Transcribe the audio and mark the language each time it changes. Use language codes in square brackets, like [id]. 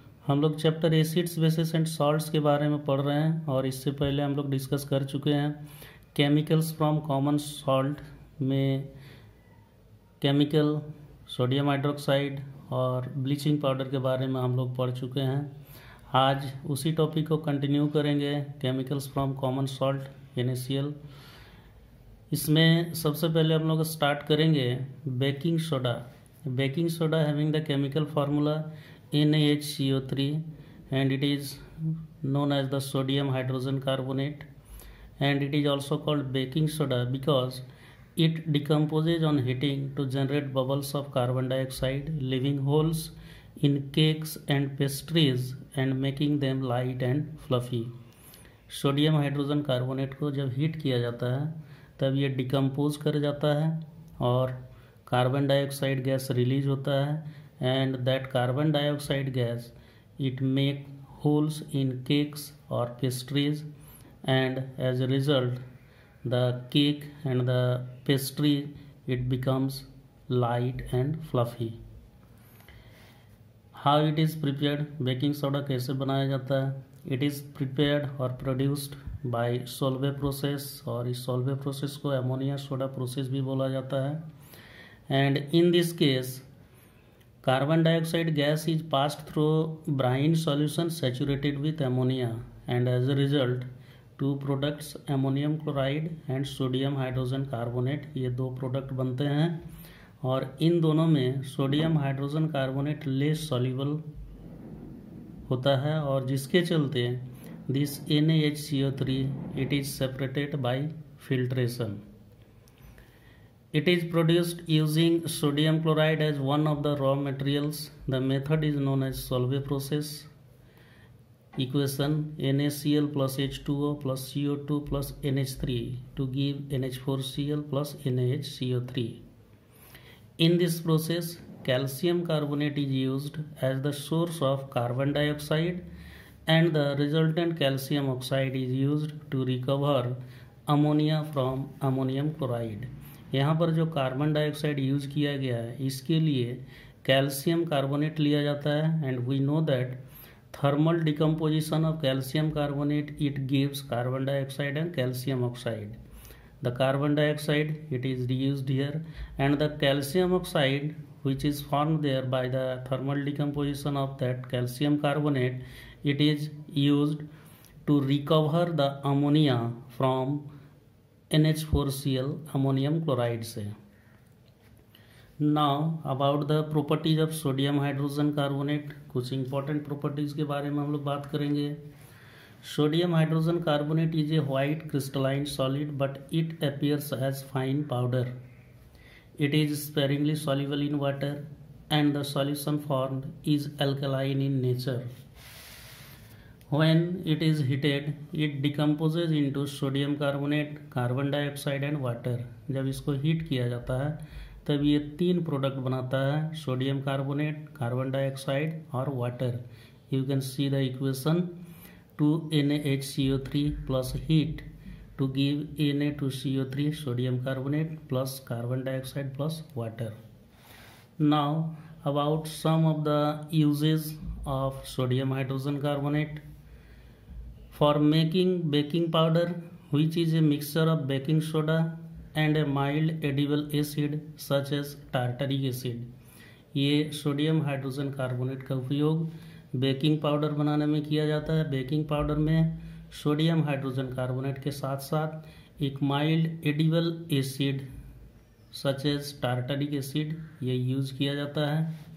[hi] हम लोग chapter acids bases and salts के बारे में पढ़ रहे हैं और इससे पहले हम लोग डिस्कस कर चुके हैं केमिकल्स फ्रॉम कॉमन सॉल्ट में केमिकल सोडियम हाइड्रोक्साइड और ब्लीचिंग पाउडर के बारे में हम लोग पढ़ चुके हैं। आज उसी टॉपिक को कंटिन्यू करेंगे, chemicals from common salt NaCl। इसमें सबसे पहले हम लोग स्टार्ट करेंगे baking soda. [en] Baking soda having the chemical formula NaHCO3 and it is known as the sodium hydrogen carbonate, and it is also called baking soda because it decomposes on heating to generate bubbles of carbon dioxide, leaving holes in cakes and pastries and making them light and fluffy। [hi] Sodium hydrogen carbonate को जब heat किया जाता है तब ये decompose कर जाता है और कार्बन डाइऑक्साइड गैस रिलीज होता है [en] And that carbon dioxide gas it make holes in cakes और pastries and as a result the cake and the pastry it becomes light and fluffy। how it is prepared? [hi] Baking soda कैसे बनाया जाता है? [en] it is prepared और produced by Solvay process, [hi] और इस Solvay process को ammonia soda process भी बोला जाता है। [en] And in this case carbon dioxide gas is passed through brine solution saturated with ammonia, and as a result two products ammonium chloride and sodium hydrogen carbonate, [hi] ये दो product बनते हैं और इन दोनों में sodium hydrogen carbonate less soluble होता है और जिसके चलते [en] This NaHCO3 it is separated by filtration। It is produced using sodium chloride as one of the raw materials। The method is known as Solvay process। Equation NaCl plus H2O plus CO2 plus NH3 to give NH4Cl plus NaHCO3। In this process, calcium carbonate is used as the source of carbon dioxide and the resultant calcium oxide is used to recover ammonia from ammonium chloride। [hi] यहाँ पर जो carbon dioxide use किया गया है इसके लिए calcium carbonate लिया जाता है [en] And we know that thermal decomposition of calcium carbonate it gives carbon dioxide and calcium oxide. The carbon dioxide it is reused here and the calcium oxide which is formed there by the thermal decomposition of that calcium carbonate, it is used to recover the ammonia from NH4Cl ammonium chloride से। Now about the properties of sodium hydrogen carbonate, [hi] कुछ important properties के बारे में हम लोग बात करेंगे। [en] Sodium hydrogen carbonate is a white crystalline solid but it appears as fine powder। It is sparingly soluble in water and the solution formed is alkaline in nature। When it is heated, it decomposes into sodium carbonate, carbon dioxide and water। [hi] जब इसको heat किया जाता है तब ये तीन product बनाता है, सोडियम कार्बोनेट, कार्बन डाइऑक्साइड और water. [en] You can see the equation 2NaHCO3 plus heat to give Na2CO3 sodium carbonate plus carbon dioxide plus water। Now about some of the uses of sodium hydrogen carbonate। For making baking powder, which is a mixture of baking soda and a mild edible acid such as tartaric acid। [hi] ये sodium hydrogen carbonate का उपयोग baking powder बनाने में किया जाता है। Baking powder में sodium hydrogen carbonate के साथ साथ एक mild edible acid such as tartaric acid ये यूज किया जाता है।